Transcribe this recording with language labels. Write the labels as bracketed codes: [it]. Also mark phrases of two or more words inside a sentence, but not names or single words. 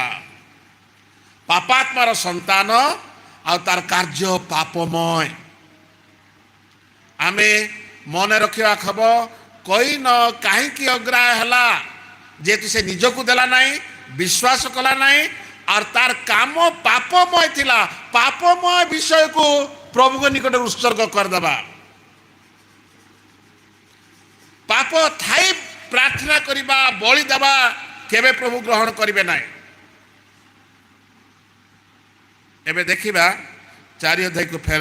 [or] ପାପାତ୍ମାର ସନ୍ତାନ ଆଉ ତାର କାର୍ଯ୍ୟ ପାପମୟ। ଆମେ ମନେ ରଖିବା ଖବର, କଇନ କାହିଁକି ଅଗ୍ରାହ୍ୟ ହେଲା? ଯେହେତୁ ସେ ନିଜକୁ ଦେଲା ନାହିଁ, ବିଶ୍ୱାସ କଲା ନାହିଁ, ଆଉ ତାର କାମ ପାପମୟ ଥିଲା। ପାପମୟ ବିଷୟକୁ ପ୍ରଭୁଙ୍କ ନିକଟରେ ଉତ୍ସର୍ଗ କରିଦେବା। ପାପ ଥାଇ ପ୍ରାର୍ଥନା କରିବା, ବଳି ଦେବା କେବେ ପ୍ରଭୁ ଗ୍ରହଣ କରିବେ ନାହିଁ। ଏବେ ଦେଖିବା 4 ଅଧ୍ୟାୟକୁ ଫେର।